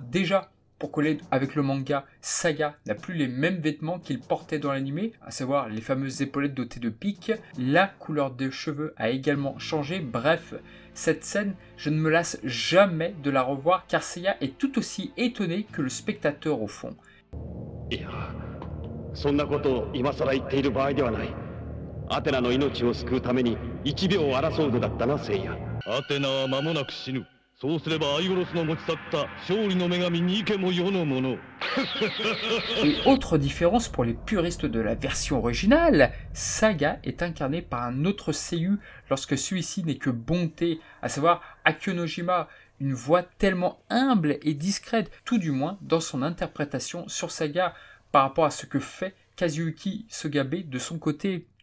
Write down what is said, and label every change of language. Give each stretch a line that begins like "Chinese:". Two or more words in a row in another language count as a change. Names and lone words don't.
French: Déjà, pour coller avec le manga, Saga n'a plus les mêmes vêtements qu'il portait dans l'anime, à savoir les fameuses épaulettes dotées de pics. La couleur des cheveux a également changé. Bref, cette scène, je ne me lasse jamais de la revoir car Seiya est tout aussi étonné que le spectateur au fond.
Japanese: そんなことを今さら言っている場合ではない。アテナの命を救うために1秒を争うのだったな、聖夜。アテナは間もなく死ぬ。そうすればアイゴロスの持ち去った勝利の女神ニケも世のもの。
French: Et autre différence pour les puristes de la version originale, Saga est incarné par un autre seiyuu lorsque celui-ci n'est que bonté, à savoir Akio Nojima, une voix tellement humble et discrète, tout du moins dans son interprétation sur Saga, par rapport à ce que fait Kazuyuki Sogabe de son côté.